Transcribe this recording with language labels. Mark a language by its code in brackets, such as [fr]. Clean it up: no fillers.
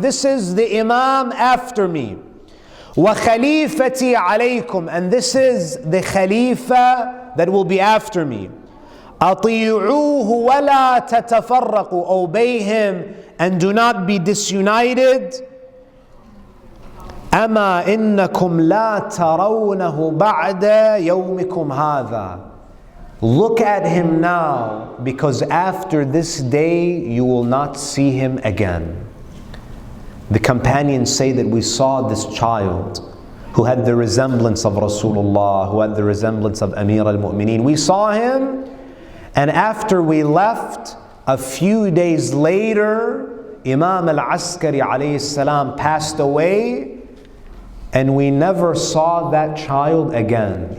[en] This is the Imam after me. [ar] وخليفتي عليكم, [en] and this is the Khalifa that will be after me. [ar] أطيعوه ولا تتفرقوا. [en] Obey him and do not be disunited. [ar] أما إنكم لا ترونه بعد يومكم هذا. [en] Look at him now, because after this day you will not see him again. The companions say that we saw this child who had the resemblance of Rasulullah, who had the resemblance of Amir al-Mu'mineen. We saw him, and after we left, a few days later, Imam Al-Askari alayhi salam passed away, and we never saw that child again.